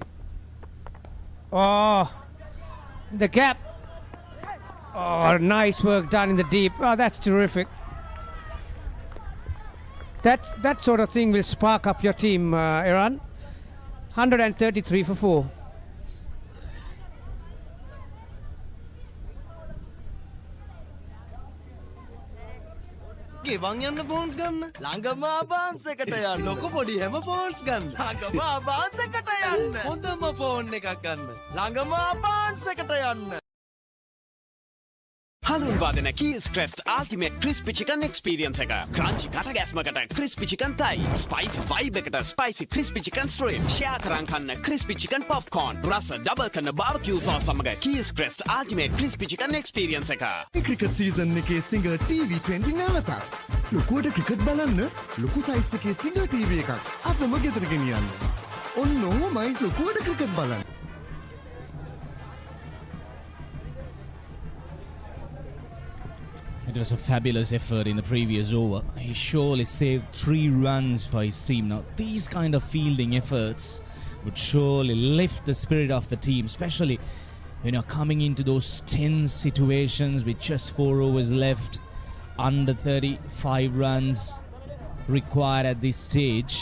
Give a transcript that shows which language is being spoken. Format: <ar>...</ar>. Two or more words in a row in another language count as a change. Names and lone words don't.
<en>Oh, the gap. Oh, nice work done in the deep. Oh, that's terrific. That sort of thing will spark up your team, Iran. 133 for 4.</en> <si>ගෙවන් යන්න ෆෝන්ස් ගන්න ළඟම ආබාන්ස් එකට යන්න ලොකු පොඩි හැම ෆෝන්ස් ගන්න ළඟම ආබාන්ස් එකට යන්න හොඳම ෆෝන් එකක් ගන්න ළඟම ආබාන්ස් එකට යන්න හඳුන්වාදන Keys Crest Ultimate Crispy Chicken Experience එක crunchy කටගැස්මකට</si> <en>crispy chicken thigh spicy vibe</en> <si>එකට</si> <en>spicy crispy chicken strip share</en> <si>කරන් කන්න</si> <en>crispy chicken popcorn</en> <si>රස double කරන</si> <en>barbecue sauce</en> <si>සමග Keys Crest Ultimate Crispy Chicken Experience එක ක්‍රිකට් සීසන් එකේ සිංගර් T20 නැවත ලොකුවට ක්‍රිකට් බලන්න ලොකු සයිස් එකේ සිංගර් TV එකක් අදම ගෙදර ගෙනියන්න ඔන්න ඔහොමයි ලොකුවට ක්‍රිකට් බලන්න</si> <en>It was a fabulous effort in the previous over. He surely saved 3 runs for his team. Now, these kind of fielding efforts would surely lift the spirit of the team, especially, coming into those tense situations with just 4 overs left, under 35 runs required at this stage.</en>